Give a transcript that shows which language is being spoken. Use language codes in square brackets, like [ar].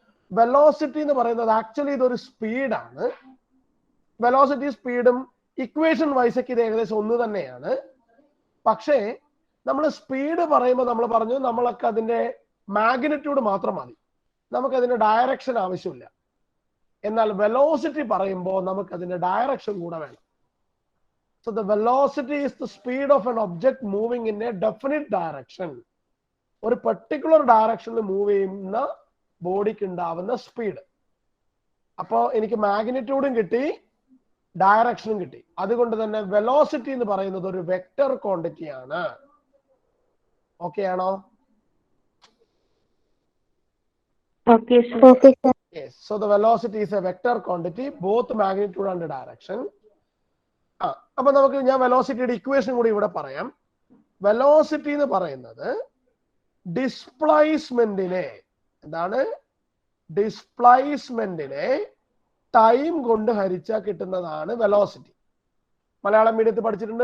[ml] Velocity എന്ന് പറയുന്നത് actually ഇതൊരു സ്പീഡാണ്. വെലോസിറ്റി സ്പീഡും ഇക്വേഷൻ വൈസ് ഒക്കെ ഇത് ഏകദേശം ഒന്ന് തന്നെയാണ്. പക്ഷേ നമ്മൾ സ്പീഡ് പറയുമ്പോൾ നമ്മൾ പറഞ്ഞു നമ്മളൊക്കെ അതിന്റെ മാഗ്നിറ്റ്യൂഡ് മാത്രം മതി, നമുക്കതിന്റെ ഡയറക്ഷൻ ആവശ്യമില്ല. എന്നാൽ വെലോസിറ്റി പറയുമ്പോൾ നമുക്ക് അതിന്റെ ഡയറക്ഷൻ കൂടെ വേണം. [en] So the velocity is the speed of an object moving in a definite direction. [ml] ഒരു പെർട്ടിക്കുലർ ഡയറക്ഷനിൽ മൂവ് ചെയ്യുന്ന ബോഡിക്ക് ഉണ്ടാവുന്ന സ്പീഡ്. അപ്പോൾ എനിക്ക് മാഗ്നിറ്റ്യൂഡും കിട്ടി, ഡയറക്ഷനും കിട്ടി. അതുകൊണ്ട് തന്നെ വെലോസിറ്റി എന്ന് പറയുന്നത് ഒരു വെക്ടർ ക്വാണ്ടിറ്റി ആണ്. ഓക്കെ ആണോ? [en] Okay, sir. Yes. So the velocity is a vector quantity, both magnitude and direction. [ml] അപ്പൊ നമുക്ക് ഞാൻ വെലോസിറ്റിയുടെ ഇക്വേഷൻ കൂടി ഇവിടെ പറയാം. വെലോസിറ്റി എന്ന് പറയുന്നത് ഡിസ്പ്ലേസ്മെന്റിനെ, എന്താണ്? ഡിസ്പ്ലേസ്മെന്റിനെ ടൈം കൊണ്ട് ഹരിച്ചാൽ കിട്ടുന്നതാണ് വെലോസിറ്റി. മലയാളം മീഡിയത്തിൽ പഠിച്ചിട്ടുണ്ട്.